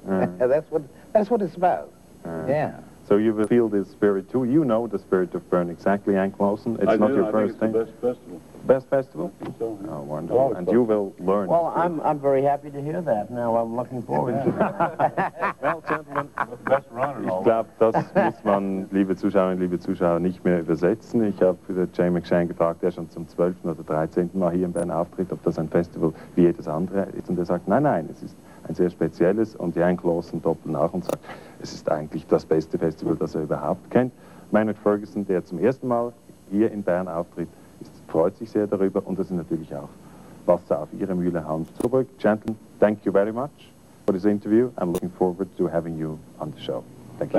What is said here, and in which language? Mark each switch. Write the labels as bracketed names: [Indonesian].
[English] That's what it's about. Yeah. So you will feel this spirit too. You know the spirit of Bern exactly, Yank Lawson. It's not your first thing. I think it's the best festival. Best festival? I think so, yeah. Oh, wonderful. And you will learn. Well, I'm very happy to hear that. Now I'm looking forward to it. Well, gentlemen, Best run and [German] ich [English] all. [German] glaube, das muss man, liebe Zuschauerinnen, liebe Zuschauer, nicht mehr übersetzen. Ich habe für Jay McShann gefragt, der schon zum 12. oder 13. Mal hier in Bern auftritt, ob das ein Festival wie jedes andere ist. Und er sagt, nein, nein, es ist ein sehr spezielles. Und Yank Lawson doppelt nach und sagt, es ist eigentlich das beste Festival, das er überhaupt kennt. Maynard Ferguson, der zum ersten Mal hier in Bern auftritt, freut sich sehr darüber, und das ist natürlich auch Wasser auf Ihre Mühle, Hans Zurbrugg. [English] Gentlemen, thank you very much for this interview. I'm looking forward to having you on the show. Thank you.